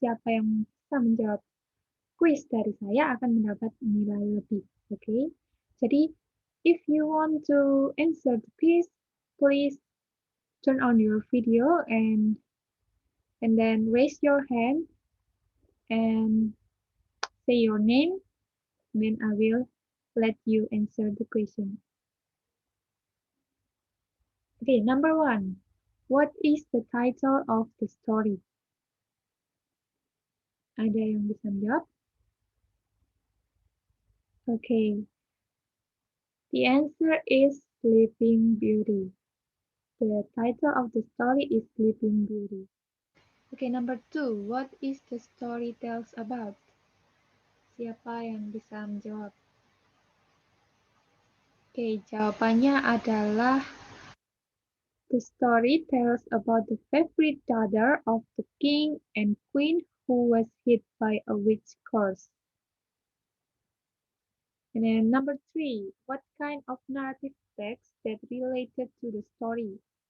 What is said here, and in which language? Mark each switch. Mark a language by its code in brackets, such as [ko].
[id] Siapa yang bisa menjawab quiz dari saya akan mendapat nilai lebih. [en] Oke, jadi if you want to answer the quiz, please turn on your video and then raise your hand and say your name, then I will let you answer the question. Okay, number 1. What is the title of the story? [id] Ada yang bisa menjawab? [en] Okay. The answer is Sleeping Beauty. The title of the story is Sleeping Beauty. Okay, number 2. What is the story tells about? [id] Siapa yang bisa menjawab? Okay, jawabannya adalah The [en] The story tells about the favorite daughter of the king and queen who was hit by a witch curse. And then number 3, what kind of narrative text that related to the story?